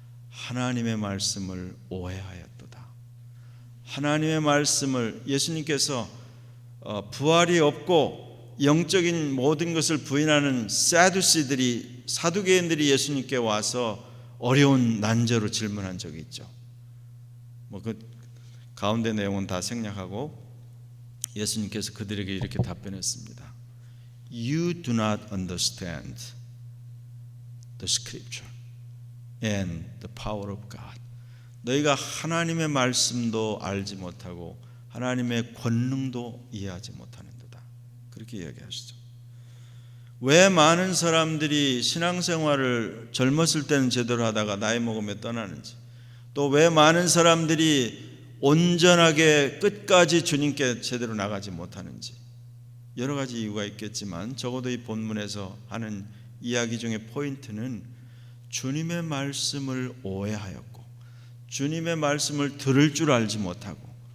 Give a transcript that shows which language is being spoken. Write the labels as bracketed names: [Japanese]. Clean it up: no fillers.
[Korean] 하나님의 말씀을 오해하였도다. 하나님의 말씀을 예수님께서 부활이 없고 영적인 모든 것을 부인하는 사두개인들이 예수님께 와서 어려운 난제로 질문한 적이 있죠. 그 가운데 내용은 다 생략하고 예수님께서 그들에게 이렇게 답변했습니다. [English] You do not understand the scripture and the power of God. [Korean] 너희가 하나님의 말씀도 알지 못하고 하나님의 권능도 이해하지 못하는도다. 그렇게 이야기하시죠. 왜 많은 사람들이 신앙생활을 젊었을 때는 제대로 하다가 나이 먹으면 떠나는지, 또 왜 많은 사람들이 온전하게 끝까지 주님께 제대로 나가지 못하는지, 여러 가지 이유가 있겠지만 적어도 이 본문에서 하는 이야기 중에 포인트는 주님의 말씀을 오해하였고 주님의 말씀을 들을 줄 알지 못하고,